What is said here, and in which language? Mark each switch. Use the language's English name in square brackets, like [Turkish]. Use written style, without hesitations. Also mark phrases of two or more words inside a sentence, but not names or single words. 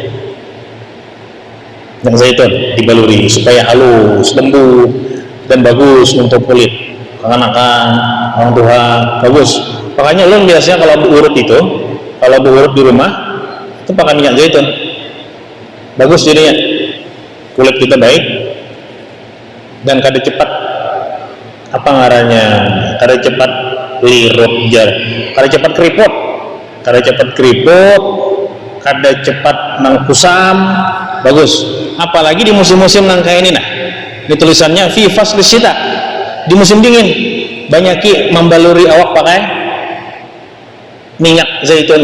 [Indonesian] Minyak zaitun dibaluri supaya halus, lembut, dan bagus untuk kulit. Kanakan orang tua bagus. Makanya lo biasanya kalau diurut itu, kalau diurut di rumah itu pakai minyak zaitun. [Banjar] Bagus jadinya, kulit kita baik dan kada cepat apa ngarannya, kada cepat lirut jar, kada cepat keriput, kada cepat nang kusam. Bagus, apalagi di musim-musim nang kayak ini nah. [Indonesian] Ini tulisannya [Arabic] في فصل الشتاء, [Indonesian] di musim dingin banyaki membaluri awak pakai minyak zaitun.